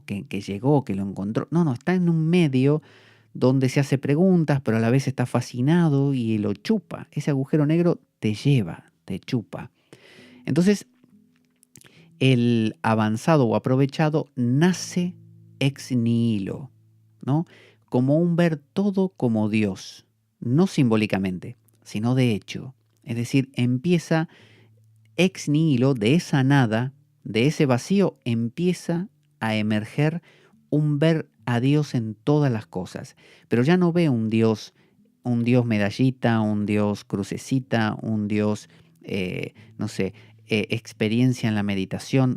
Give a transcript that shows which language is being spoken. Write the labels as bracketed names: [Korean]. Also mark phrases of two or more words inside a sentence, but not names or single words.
[Spanish] Que llegó, que lo encontró. No, está en un medio donde se hace preguntas, pero a la vez está fascinado y lo chupa. Ese agujero negro te lleva, te chupa. Entonces, el avanzado o aprovechado nace [Latin] ex nihilo, [Spanish] ¿no? Como un ver todo como Dios, no simbólicamente, sino de hecho. Es decir, empieza [Latin] ex nihilo, [Spanish] de esa nada, de ese vacío, empieza a emerger un ver a Dios en todas las cosas. Pero ya no ve un Dios medallita, un Dios crucecita, un Dios, no sé, experiencia en la meditación.